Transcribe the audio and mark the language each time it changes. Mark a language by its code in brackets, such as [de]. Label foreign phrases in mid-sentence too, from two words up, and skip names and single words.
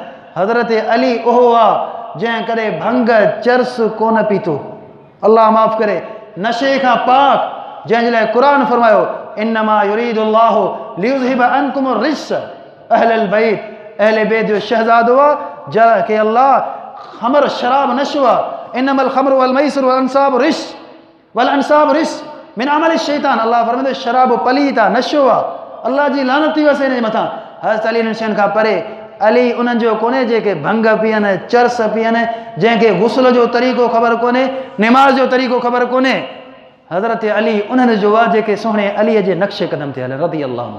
[sd] हज़रत अली उहो आहे जंहिं कॾहिं भंग चर्स कोन पीतो, अल्लाह माफ़ करे, नशे खां पाक, जंहिंजे लाइ क़ुरान फरमायो, [ar] إنما يريد الله ليذهب عنكم الرجس أهل البيت, [sd] अहले बैत जो शहज़ादो आहे जंहिंखे अल्लाह ख़मर शराब नशो आहे। [ar] إنما الخمر والميسر والأنصاب رجس من عمل الشيطان. [sd] अल्लाह फरमाईंदो शराब पलीत आहे, नशो आहे, अल्लाह जी लानत थी वसे हिन जे मथां। हज़रत अली हिन शयुनि खां परे, अली उन्हनि जो कोन्हे जेके भंग पीअनि, चर्स पीअनि, जंहिंखे गुस्ल जो तरीक़ो ख़बर कोन्हे, निमाज़ जो तरीक़ो ख़बर कोन्हे। हज़रत अली उन्हनि जो आहे जेके सुहिणे अलीअ जे नक्शे क़दम ते हले, [ar] رضي الله عنه.